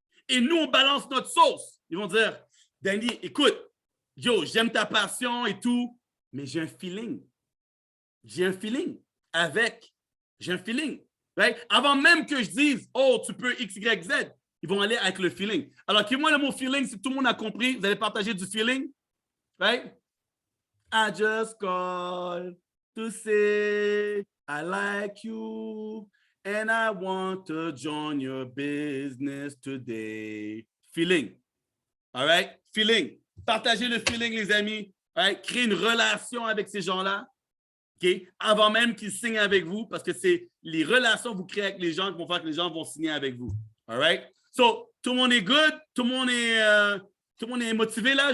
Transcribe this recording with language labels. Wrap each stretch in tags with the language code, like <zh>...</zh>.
<fr>Et nous, on balance notre sauce. Ils vont dire, Danny, écoute, yo, j'aime ta passion et tout, mais j'ai un feeling. J'ai un feeling avec. J'ai un feeling. Right? Avant même que je dise, oh, tu peux X, Y, Z, ils vont aller avec le feeling. Alors, moi le mot feeling, si tout le monde a compris, vous allez partager du feeling.</fr> <en>Right? I just called to say I like you and I want to join your business today.</en> <fr>Feeling. All right? Feeling. Partagez le feeling, les amis. Right? Créez une relation avec ces gens-là. Okay? Avant même qu'ils signent avec vous, parce que c'est les relations que vous créez avec les gens qui vont faire que les gens vont signer avec vous. All right? So, tout le monde est good? Tout le monde est motivé là?</fr>